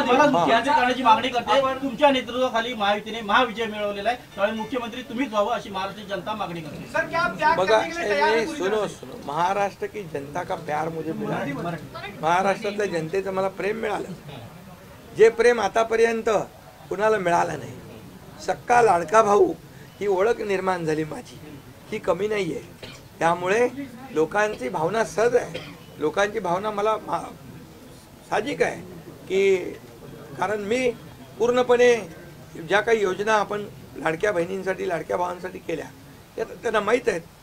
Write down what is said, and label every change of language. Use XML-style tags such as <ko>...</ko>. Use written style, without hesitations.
<mr>मुख्यमंत्री करण्याची मागणी करते. तुमच्या नेतृत्वाखाली महायुतीने महाविजय मिळवलेला आहे, त्यामुळे मुख्यमंत्री तुम्हीच व्हावं अशी महाराष्ट्राची जनता मागणी करते.</mr> <hi>बघा सुनो सुनो, महाराष्ट्र की जनता का प्यार मुझे मिला है.</hi> <mr>महाराष्ट्रातल्या जनतेचं मला प्रेम मिळालं, जे प्रेम आतापर्यंत कुणाला मिळालं नाही. सक्का लाडका भाऊ ही ओळख निर्माण झाली माझी, ही कमी नाही आहे. त्यामुळे लोकांची भावना सहज आहे, लोकांची भावना मला साहजिक आहे की कारण मी पूर्णपणे ज्या काही योजना आपण लाडक्या बहिणींसाठी लाडक्या भावांसाठी केल्या त्या त्यांना माहीत आहेत.</mr>